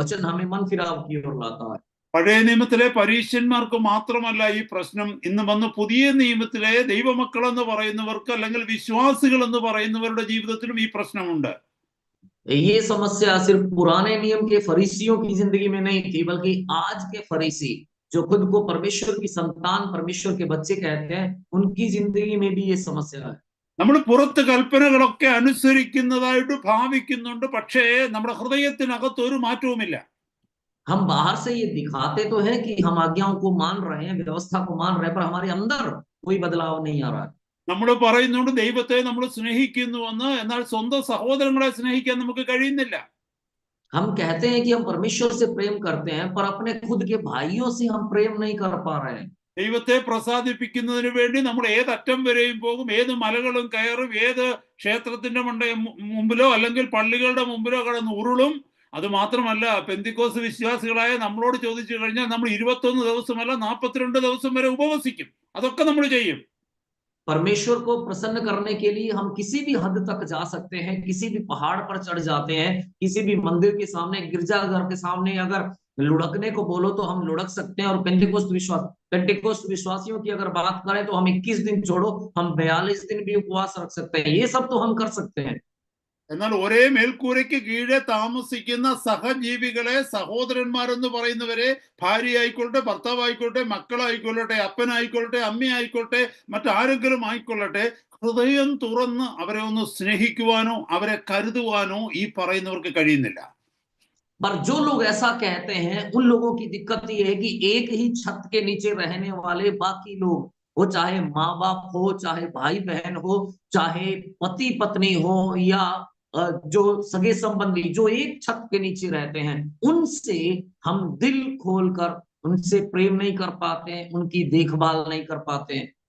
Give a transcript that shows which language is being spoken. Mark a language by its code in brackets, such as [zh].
[hi] वचन हमें मन फिराव की ओर लाता है। [ml] പഴയ നിയമത്തിലെ പരീശന്മാർക്ക് മാത്രമല്ല ഈ പ്രശ്നം. ഇന്ന് വന്ന് പുതിയ നിയമത്തിലെ ദൈവമക്കൾ എന്ന് പറയുന്നവർക്ക് അല്ലെങ്കിൽ വിശ്വാസികൾ എന്ന് പറയുന്നവരുടെ ജീവിതത്തിലും ഈ പ്രശ്നമുണ്ട്. [hi] ये समस्या सिर्फ पुराने नियम के फरीसियों की जिंदगी में नहीं थी, बल्कि आज के फरीसी जो खुद को परमेश्वर की संतान, परमेश्वर के बच्चे कहते हैं, उनकी जिंदगी में भी ये समस्या है। [ml] നമ്മൾ പുറത്ത് കൽപ്പനകളൊക്കെ അനുസരിക്കുന്നതായിട്ട് ഭാവിക്കുന്നുണ്ട്, പക്ഷേ നമ്മുടെ ഹൃദയത്തിനകത്ത് ഒരു മാറ്റവുമില്ല. [hi] हम बाहर से ये दिखाते तो हैं कि हम आज्ञाओं को मान रहे हैं, व्यवस्था को मान रहे हैं, पर हमारे अंदर कोई बदलाव नहीं आ रहा है। [ml] നമ്മൾ പറയുന്നുണ്ട് ദൈവത്തെ നമ്മൾ സ്നേഹിക്കുന്നുവെന്ന്, എന്നാൽ സ്വന്തം സഹോദരങ്ങളെ സ്നേഹിക്കാൻ നമുക്ക് കഴിയുന്നില്ല. [hi] हम कहते हैं कि हम परमेश्वर से प्रेम करते हैं, पर अपने खुद के भाइयों से हम प्रेम नहीं कर पा रहे हैं। [ml] ദൈവത്തെ പ്രസാദിപ്പിക്കുന്നതിന് വേണ്ടി നമ്മൾ ഏതറ്റം വരെയും പോകും, ഏത് മലകളും കയറും, ഏത് ക്ഷേത്രത്തിന്റെ മുമ്പിലോ അല്ലെങ്കിൽ പള്ളികളുടെ മുമ്പിലോ കടന്ന് ഉരുളും. അത് മാത്രമല്ല, പെന്തിക്കോസ് വിശ്വാസികളായ നമ്മളോട് ചോദിച്ചു കഴിഞ്ഞാൽ നമ്മൾ 21 ദിവസമല്ല 42 ദിവസം വരെ ഉപവസിക്കും. അതൊക്കെ നമ്മൾ ചെയ്യും. [hi] परमेश्वर को प्रसन्न करने के लिए हम किसी भी हद तक जा सकते हैं, किसी भी पहाड़ पर चढ़ जाते हैं, किसी भी मंदिर के सामने, गिरजाघर के सामने अगर लुढ़कने को बोलो तो हम लुढ़क सकते हैं। और पेंटेकोस्ट विश्वासियों की अगर बात करें तो हम 21 दिन छोड़ो, हम 42 दिन भी उपवास रख सकते हैं। ये सब तो हम कर सकते हैं। [ml] എന്നാൽ ഒരേ മേൽക്കൂരയ്ക്ക് കീഴെ താമസിക്കുന്ന സഹജീവികളെ, സഹോദരന്മാരെന്ന് പറയുന്നവരെ, ഭാര്യ ആയിക്കൊള്ളട്ടെ, ഭർത്താവായിക്കൊള്ളട്ടെ, മക്കളായിക്കൊള്ളട്ടെ, അപ്പനായിക്കൊള്ളട്ടെ, അമ്മയായിക്കൊള്ളട്ടെ, മറ്റാരെങ്കിലും ആയിക്കൊള്ളട്ടെ, ഹൃദയം തുറന്ന് അവരെ ഒന്ന് സ്നേഹിക്കുവാനോ അവരെ കരുതുവാനോ ഈ പറയുന്നവർക്ക് കഴിയുന്നില്ല. [hi] पर जो लोग ऐसा कहते हैं, उन लोगों की दिक्कत ये है कि एक ही छत के नीचे रहने वाले बाकी लोग, वो चाहे माँ बाप हो, चाहे भाई बहन हो, चाहे पति पत्नी हो, या जो सगे संबंधी जो एक छत के नीचे रहते हैं, उनसे हम दिल खोलकर उनसे प्रेम नहीं कर पाते हैं, उनकी देखभाल नहीं कर पाते हैं।